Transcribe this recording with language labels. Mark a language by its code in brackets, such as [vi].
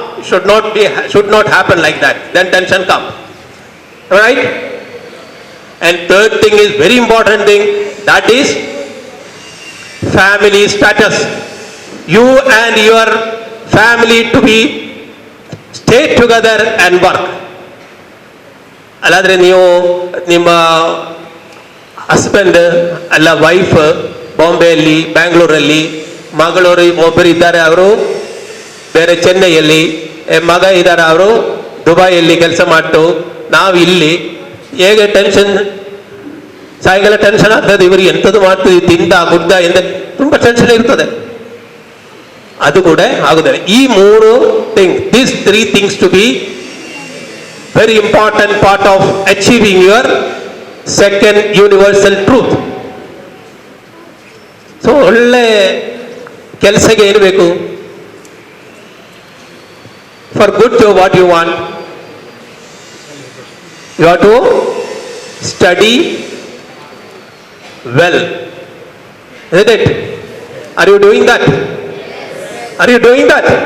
[en] Should not happen like that. Then tension comes. Right? And third thing is very important thing, that is family status. You and your family to be stay together and work. [kn] ಅಲ್ಲಾದ್ರೆ ನೀವು ನಿಮ್ಮ husband ಅಲ್ಲ wife ಬಾಂಬೆಯಲ್ಲಿ, ಬ್ಯಾಂಗ್ಳೂರಲ್ಲಿ, ಮಗಳವರು ಒಬ್ಬರು ಇದ್ದಾರೆ ಅವರು ಬೇರೆ ಚೆನ್ನೈಯಲ್ಲಿ, ಮಗ ಇದ್ದಾರೆ ಅವರು ದುಬೈಯಲ್ಲಿ ಕೆಲಸ ಮಾಡ್ತು, ನಾವು ಇಲ್ಲಿ ಹೇಗೆ ಟೆನ್ಷನ್, ಸಾಯಂಕಾಲ ಟೆನ್ಷನ್ ಆಗ್ತದೆ, ಇವರು ಎಂಥದ್ದು ಮಾಡ್ತೀವಿ, ತಿಂದ ಗುಡ್ಡ ಎಂದ ತುಂಬ ಟೆನ್ಷನ್ ಇರ್ತದೆ. ಅದು ಕೂಡ ಆಗುದಿಲ್ಲ. ಈ ಮೂರು thing, [en] These 3 things to be very important part of achieving your second universal truth. [kn] So ಒಳ್ಳೆ ಕೆಲಸಕ್ಕೆ ಏನು ಬೇಕು? [en] For good job what you want? You have to study well. Isn't it? Are you doing that? Are you doing that?